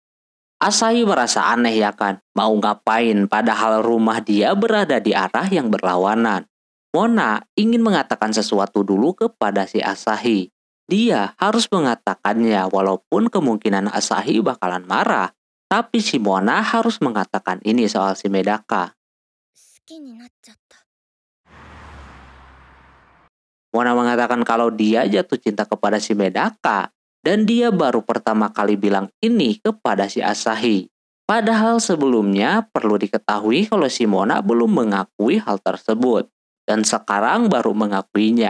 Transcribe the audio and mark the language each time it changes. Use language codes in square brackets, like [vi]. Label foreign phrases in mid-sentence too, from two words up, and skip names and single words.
[id] Asahi merasa aneh ya kan, mau ngapain padahal rumah dia berada di arah yang berlawanan. Mona ingin mengatakan sesuatu dulu kepada si Asahi. Dia harus mengatakannya walaupun kemungkinan Asahi bakalan marah, tapi si Mona harus mengatakan ini soal si Medaka. [ja] 好きになっちゃった。 [id] Mona mengatakan kalau dia jatuh cinta kepada si Medaka dan dia baru pertama kali bilang ini kepada si Asahi. Padahal sebelumnya perlu diketahui kalau si Mona belum mengakui hal tersebut dan sekarang baru mengakuinya.